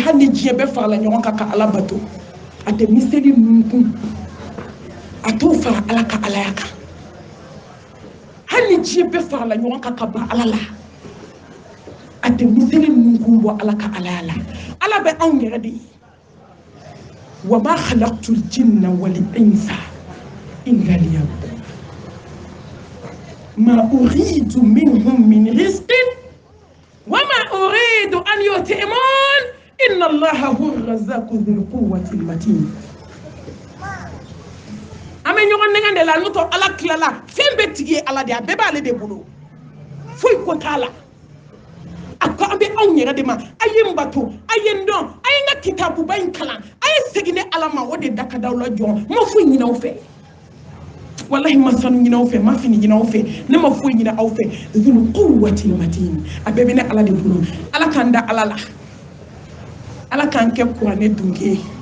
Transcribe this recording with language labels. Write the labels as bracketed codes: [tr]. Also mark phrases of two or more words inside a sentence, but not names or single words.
[bm] hali ni diɲɛ bɛɛ farala ɲɔgɔn kan ka ala bato a tɛ miseli ninnu kun a t'o fara ala ka alaya kan hali ni diɲɛ bɛɛ farala ɲɔgɔn kan ka ban ala la a tɛ miseli ninnu kun bɔ ala ka alaya la ala bɛ anw yɛrɛ de ye [ar] وما خلقت الجن والإنس إلا ليعبدون ما أريد منهم من رزق وما أريد أن يطعمون إن الله هو الرزاق ذو القوة المتين [bm] ame ɲɔgɔn nɛgɛn de la n'o tɛ ala tilala fɛn bɛɛ tigi ye ala de a bɛɛ b'ale de bolo foyi ko t'a la a ko an bɛ anw yɛrɛ de ma a ye n bato a ye n dɔn a ye n ka kitabuba in kalan a ye segin ni ala ma o de da ka d'aw la jɔn ma foyi ɲini aw fɛ wallahi ma sanu ɲini aw fɛ ma fini ɲini aw fɛ ne ma foyi ɲini aw fɛ [ar] ذو القوة المتين [bm] a bɛɛ bɛ ne ala de bolo ala k'an da ala la ala k'an kɛ kuranɛ dunke